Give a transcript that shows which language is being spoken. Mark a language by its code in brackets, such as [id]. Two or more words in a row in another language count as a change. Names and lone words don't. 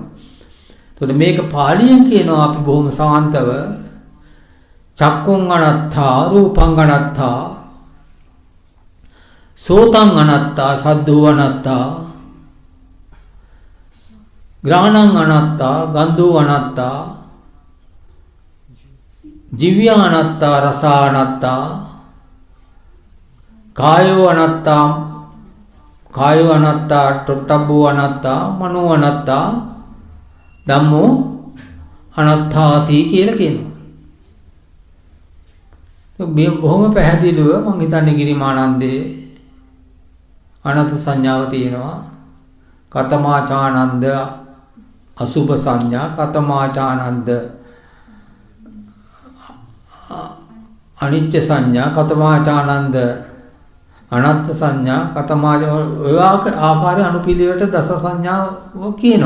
[si] එතකොට මේක පාලියෙන් කියනවා අපි බොහොම සාන්තව [pi] චක්කුං අනත්තා රූපං අනත්තා සෝතං අනත්තා සද්දෝ අනත්තා ග්‍රහණං අනත්තා ගන්ධෝ අනත්තා ජීව්‍ය අනත්තා රස අනත්තා කායෝ අනත්තා තොට්ටබ්බෝ අනත්තා මනෝ අනත්තා ධම්මෝ අනත්තාති [si] කියලා කියනවා. මේ බොහොම පැහැදිලිව මම හිතන්නේ ගිරිමානන්දේ අනත් සංඥාව තියෙනවා. [pi] කතමාචානන්ද අසුභ සංඥා කතමාචානන්ද අනිච්ච සංඥා කතමාචානන්ද අනත්ත් සංඥා කතමාච [si] ඔය ආකාරය අනුපිළිවෙලට දස සංඥාව කියනවා.